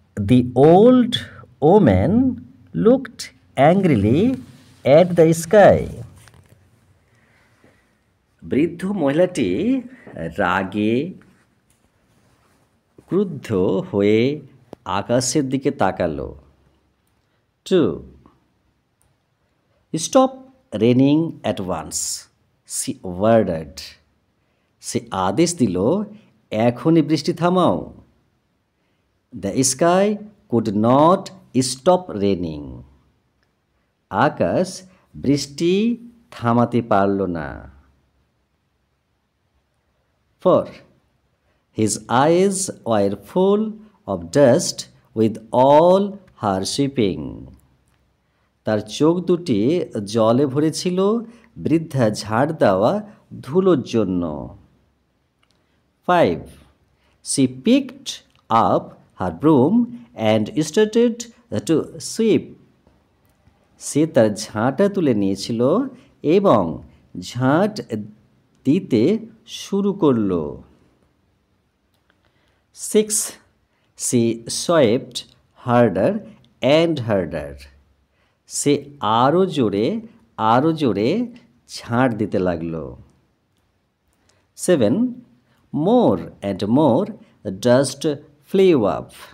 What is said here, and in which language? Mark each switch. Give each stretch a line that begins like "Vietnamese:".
English: The old woman looked angrily at the sky.
Bangla: বৃদ্ধ মহিলাটি রাগে ক্রুদ্ধ হয়ে আকাশের দিকে তাকালো।
English: 2. Stop raining at once, she ordered.
Bangla: সে আদেশ দিল, এখনই বৃষ্টি থামাও।
English: The sky could not stop raining.
Bangla: আকাশ বৃষ্টি থামাতে পারল না।
English: 4. His eyes were full of dust with all her sweeping.
Bangla: তার চোখ দুটি জলে ভরেছিল বৃদ্ধা ঝাড় দেওয়া ধুলোর জন্য।
English: 5. She picked up her broom and started to sweep.
Bangla: সে তার ঝাঁটা তুলে নিয়েছিল এবং ঝাঁট দিতে শুরু করল।
English: 6. She swept harder and harder.
Bangla: সে আরও জোরে ঝাঁট দিতে লাগল। 7.
English: More and more dust flew up.